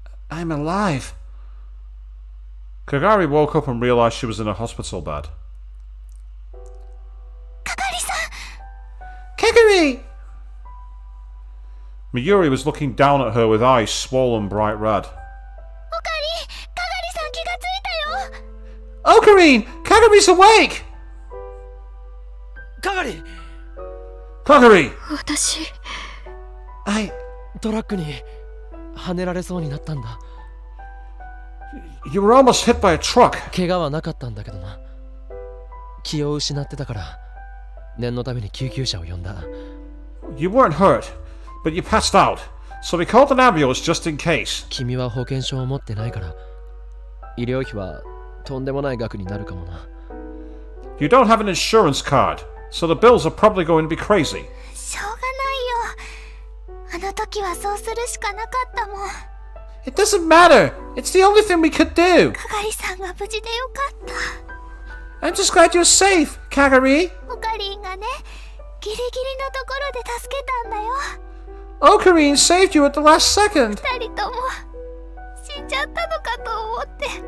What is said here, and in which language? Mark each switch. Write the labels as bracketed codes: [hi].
[en] I'm alive. Kagari woke up and realised she was in a hospital bed. Kagari-san! Kagari! Mayuri was looking down at her with eyes swollen bright red. Okari! [ja] Kagari-san 気がついたよ! [en] Ocarine! Kagari's awake! Kagari! Kagari! [ja] 私トラックにはねられそうになったんだ。 [en] You were almost hit by a truck. [ja] 怪我はなかったんだけどな。気を失ってたから念のために救急車を呼んだ。 [en] You weren't hurt, but you passed out, so we called an ambulance just in case. [ja] 君は保険証を持ってないから医療費はとんでもない額になるかもな。 [en] You don't have an insurance card, so the bills are probably going to be crazy. [ja] しょうがないよ。あの時はそうするしかなかったもん。 [en] It doesn't matter. It's the only thing we could do. [ja] かがりさんが無事でよかった。 [en] I'm just glad you're safe, Kagari. [ja] オカリンがね、ギリギリのところで助けたんだよ。 [en] Ocarine saved you at the last second. [ja] 二人とも死んじゃったのかと思って。